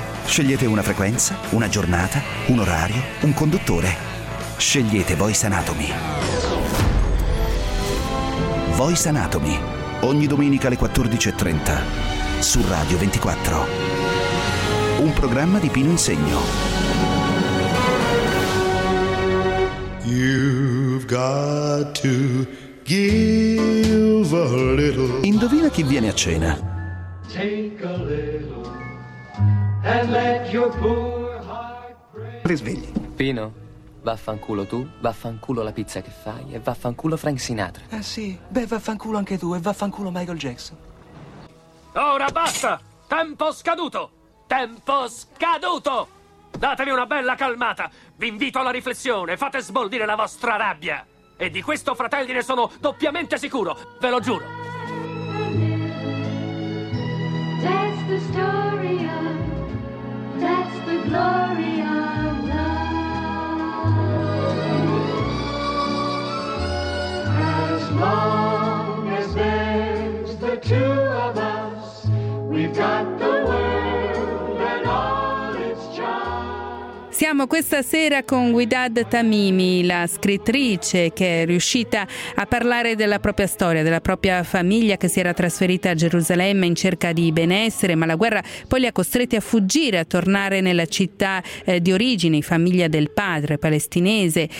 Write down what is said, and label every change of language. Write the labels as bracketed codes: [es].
[it] Scegliete una frequenza, una giornata, un orario, un conduttore. Scegliete Voice Anatomy. Voice Anatomy, ogni domenica alle 14.30 su Radio 24. Un programma di Pino Insegno. [en] You've got to give a little. [it] Indovina chi viene a cena. [en] Take a little and let your poor heart pray. [it] Risvegli. Pino, vaffanculo tu, vaffanculo la pizza che fai e vaffanculo Frank Sinatra. Ah sì, beh vaffanculo anche tu e vaffanculo Michael Jackson. Ora basta! Tempo scaduto! Tempo scaduto! Datevi una bella calmata! Vi invito alla riflessione, fate sbollire la vostra rabbia! E di questo, fratelli, ne sono doppiamente sicuro, ve lo giuro! [en] That's the story of, that's the glory of. As long as there's the two of us, we've got the world and all its charms. [it] Siamo questa sera con Guidad Tamimi, la scrittrice che è riuscita a parlare della propria storia, della propria famiglia che si era trasferita a Gerusalemme in cerca di benessere, ma la guerra poi li ha costretti a fuggire, a tornare nella città di origine, famiglia del padre palestinese.